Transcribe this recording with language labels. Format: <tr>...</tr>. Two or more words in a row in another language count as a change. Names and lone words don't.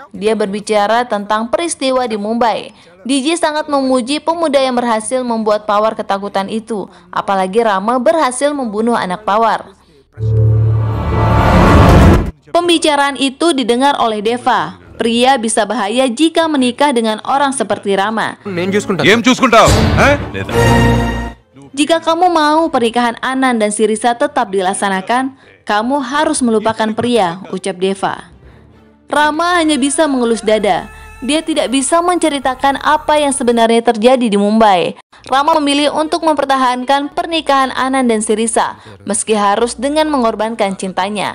<id>Dia berbicara tentang peristiwa di Mumbai. Diji sangat memuji pemuda yang berhasil membuat Pawar ketakutan itu, apalagi Rama berhasil membunuh anak Pawar. Pembicaraan itu didengar oleh Deva. Pria bisa bahaya jika menikah dengan orang seperti Rama.</id> <te>నేను చూసుకుంటాను. ఏం చూసుకుంటావు లేదా</te> <id>Jika kamu mau pernikahan Anan dan Sirisa tetap dilaksanakan, kamu harus melupakan pria, ucap Deva. Rama hanya bisa mengelus dada. Dia tidak bisa menceritakan apa yang sebenarnya terjadi di Mumbai. Rama memilih untuk mempertahankan pernikahan Anan dan Sirisa, meski harus dengan mengorbankan cintanya.</id>